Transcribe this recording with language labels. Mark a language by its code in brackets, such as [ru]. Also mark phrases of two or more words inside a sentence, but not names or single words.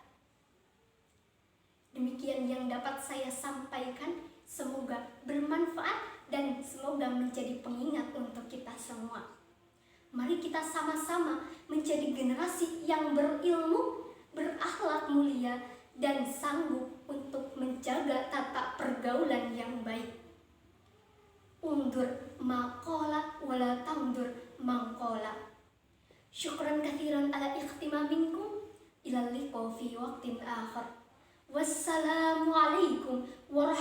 [id] Demikian yang dapat saya sampaikan, semoga bermanfaat dan semoga menjadi pengingat untuk kita semua. Mari kita sama-sama menjadi generasi yang berilmu, berakhlak mulia, dan sanggup untuk menjaga tata pergaulan yang baik. [ar] انظر ما قال ولا تنظر من قال. شكرا كثيرا على اهتمامكم. إلى اللقاء في وقت آخر. Wassalamualaikum